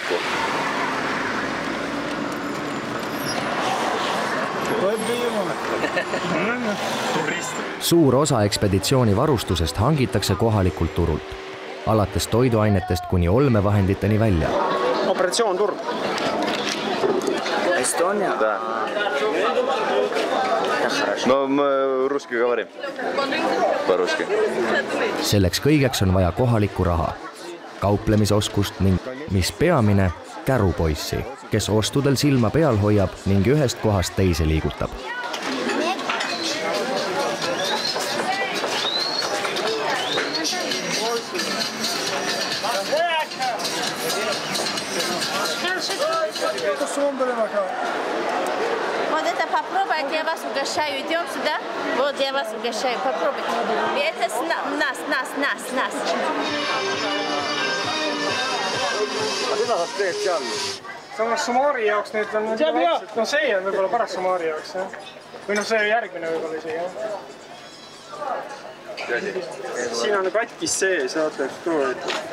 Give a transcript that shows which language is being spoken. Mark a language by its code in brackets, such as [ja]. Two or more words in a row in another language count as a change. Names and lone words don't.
[et] Suur osa ekspeditsiooni varustusest hangitakse kohalikult turult, alates toiduainetest kuni olmevahenditeni välja. Operatsioon turg. Estonia. [ru] Но мы русски говорим. По-русски. [et] Selleks kõigeks on vaja kohalikku raha, kauplemisoskust ning, mis peamine, kärupoissi, kes ostudel silma peal hoiab ning ühest kohast teise liigutab. [ru] Вот это попробуйте, я вас угощаю. Идем сюда. Вот я вас угощаю. Попробуйте. Это нас. [et] Seda saab teed seal. Samas Somaari jaoks nüüd on väiksed. No see on võib-olla paras Somaari jaoks. Või no see järgmine võib-olla isegi. Siin on katkis sees, vaata, et tuurid.